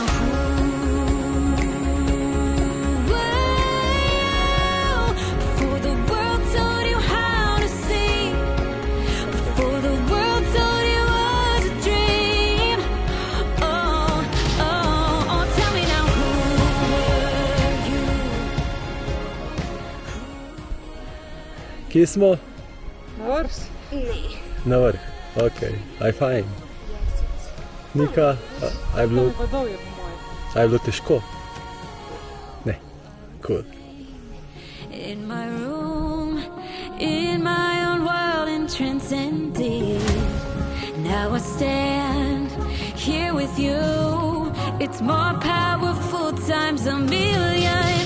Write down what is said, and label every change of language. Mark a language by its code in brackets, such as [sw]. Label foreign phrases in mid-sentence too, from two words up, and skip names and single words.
[en] Who were you before the world told you how to see? Before the world told you what to dream? Oh, oh, oh, tell me now. Who were you? [sl] Kje smo? Na vrh. Na vrh. Ok, aj fajn. Nika, a je bilo težko? Ne, cool. [en] In my room, in my own world and transcended. Now I stand here with you. It's more powerful times a million.